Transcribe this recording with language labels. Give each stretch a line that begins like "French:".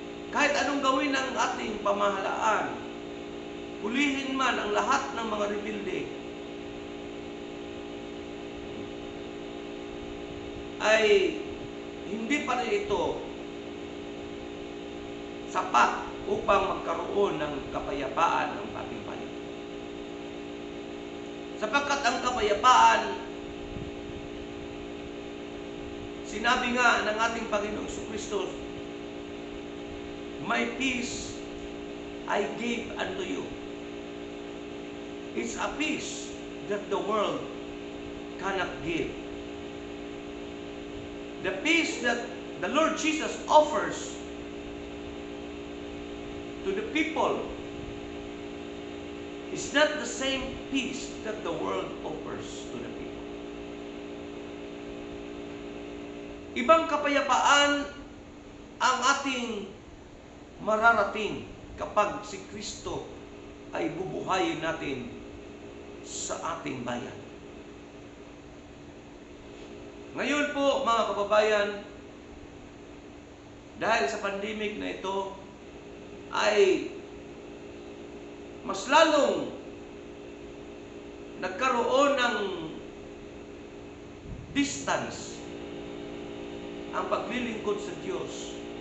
Filipino: Kahit anong gawin ng ating pamahalaan, hulihin man ang lahat ng mga rebelde, ay hindi pa rin ito sapat upang magkaroon ng kapayapaan ng ating bayan. Sapagkat ang kapayapaan, sinabi nga ng ating Panginoong Jesucristo,
English: my peace I give unto you. It's a peace that the world cannot give. The peace that the Lord Jesus offers to the people is not the same peace that the world offers to the people.
Filipino: Ibang kapayapaan ang ating mararating kapag si Kristo ay bubuhayin natin sa ating bayan. Ngayon po mga kababayan, dahil sa pandemic na ito, ay mas lalong nagkaroon ng distance ang paglilingkod sa Diyos.